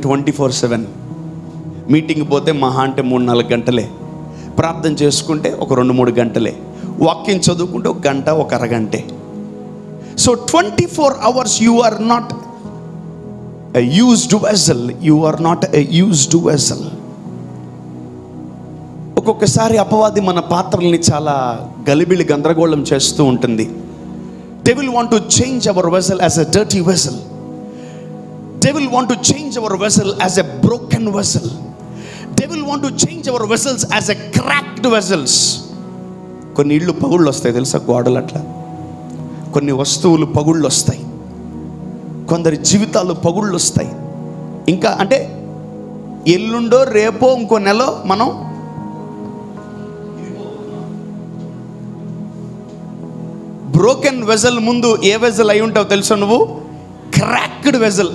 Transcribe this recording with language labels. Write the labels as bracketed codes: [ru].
[te] 24/7 meeting పోతే మహా అంటే 3-4 గంటలే, ప్రార్థన చేసుకుంటే ఒక 2-3 గంటలే, వాక్యం చదువుకుంటే 1 గంట 1 అరగంటే. So [en] 24 hours you are not a used vessel. You are not a used vessel. [te] ఒక్కొక్కసారి అపవాది మన పాత్రల్ని చాలా గలిబిలి గందరగోళం చేస్తూ ఉంటుంది. [en] Devil want to change our vessel as a dirty vessel. Devil want to change our vessel as a broken vessel. Devil want to change our vessels as a cracked vessels. [te] కొన్ని ఇళ్ళు పగుళ్ళు వస్తాయి తెలుసా, గోడలు అట్లా. కొన్ని వస్తువులు పగుళ్ళు వస్తాయి, కొందరి జీవితాలు పగుళ్ళు వస్తాయి. ఇంకా అంటే ఎల్లుండో రేపో ఇంకో నెలో మనం బ్రోకెన్ వెజల్ ముందు ఏ వెజల్ అయి ఉంటావు తెలుసా నువ్వు? Cracked vessel.